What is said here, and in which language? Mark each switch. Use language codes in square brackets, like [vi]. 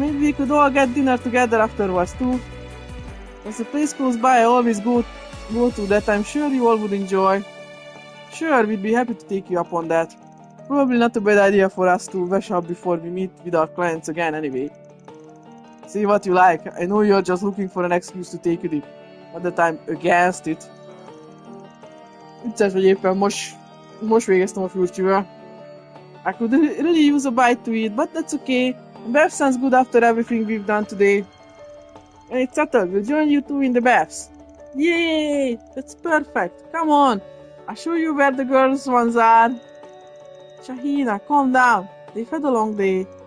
[en] Maybe we could all get dinner together afterwards too. There's a place close by I always go to that I'm sure you all would enjoy. Sure, we'd be happy to take you up on that. Probably not a bad idea for us to wash up before we meet with our clients again anyway. Say what you like. I know you're just looking for an excuse to take a dip. But that I'm against it. [hu] Vicces, hogy éppen most végeztem a fürcsivel. [en] I could really use a bite to eat, but that's okay. Bath sounds good after everything we've done today. And it's settled. We'll join you two in the baths. Yay! That's perfect. Come on. I'll show you where the girls' ones are. Shahina, calm down. They've had a long day.